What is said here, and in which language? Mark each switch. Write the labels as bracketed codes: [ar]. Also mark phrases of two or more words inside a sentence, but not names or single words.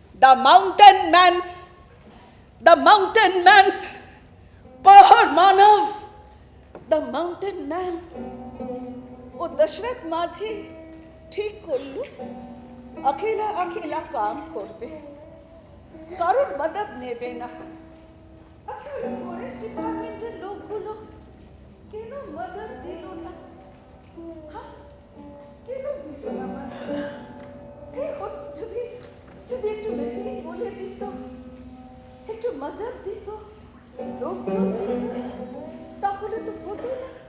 [en] The mountain man, [hi] पहाड़ मानव, [en] the mountain man. [bn] ও দশরথ মাঝি ঠিক করলো [hi] अकेला अकेला [bn] काम করবে, কারোর মদদ নেবে না। আচ্ছা ওই [en] forest department's [bn] লোকগুলো কেন মদদ দিল না? হ্যাঁ, কেন দিল না মদদ? যদি যদি একটু বেশি বলে দিত, একটু মদদ দিত, লোকজন দিত, তাহলে তো হতো না।